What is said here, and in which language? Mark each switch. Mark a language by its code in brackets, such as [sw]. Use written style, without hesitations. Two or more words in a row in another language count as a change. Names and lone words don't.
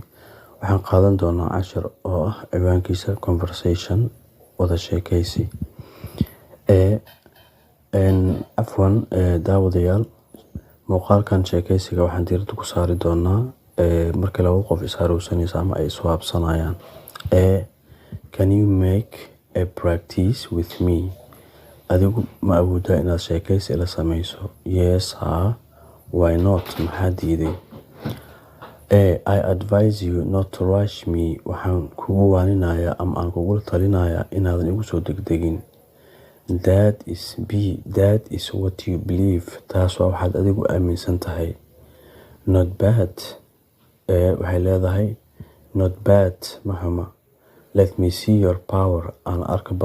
[so] Waxaan qaadan doonaa cashir oo ah ciwaankiisa Conversation wada sheekaysi. Daawadayaal muuqaalkan sheekaysiga waxaan diirada ku saari doonaa marka laba qof is harowsanaysa ama ay iswaabsanayaan. [en] Can you make a practice with me? [so] Adigu ma awoodaa inaad sheekaysi ila samayso? [en] Yes, why not? [so] Maxaa diiday? [en] I advise you not to rush me. [so] Waxaan kugu waaninayaa ama aan kugu talinayaa inaadan igu soo degdegin. [en] That is what you believe. [so] Taas waa waxaad adigu aaminsan tahay. [en] Not bad. [so] Waxay leedahay [en] not bad [so] mahama. [en] Let me see your power. [so] Aan arka